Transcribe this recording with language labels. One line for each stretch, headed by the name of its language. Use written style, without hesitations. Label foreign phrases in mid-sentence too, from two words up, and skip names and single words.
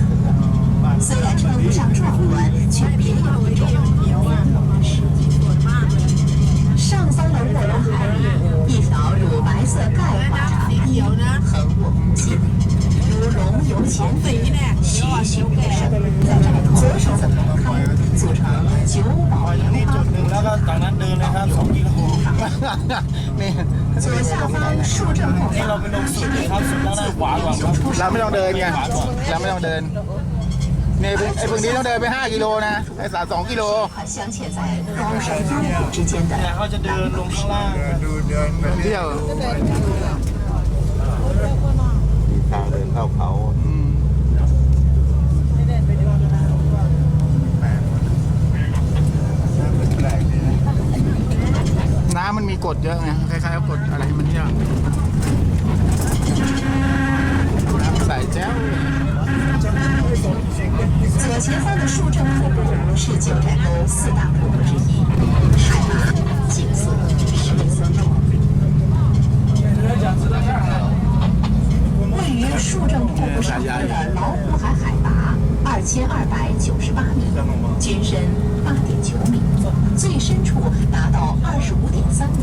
Chinese: 虽然称不上壮观，却别有一种流浪的诗意。上方的卧龙海里，一条乳白色钙化长堤横卧无尽，如龙游前飞，栩栩如生。在这里左手的铺开，组成九宝莲花湖。
Thai: แล้วก็ตอนนั้นเดินเลยครับ2 กิโล นี่
Chinese: 左下方树正后方是电影《九五英雄出
Thai: เรา
Chinese: 生
Thai: ไม่ต้องเดินไงเราไม่ต้องเดินเนี่ยไอ้พวกนี้ต้องเดินไป5 กิโลนะไอ้2 กิโล
Chinese: 和镶嵌在高山幽谷之间的
Thai: เขาจะเดินลงข้างล่าง เที่ยว ทางเดินเข้าเขา น้ำมันมีกรดเยอะไงคล้ายๆกับกรดอะไรมันเยอะน้ำใสแจ้ว
Chinese: 左前方的树正瀑布是九寨沟4大瀑布之一，海拔、景色十分壮。位于树正瀑布上方的老虎海海拔2298米，均深8.9米，最深处达到25.3米。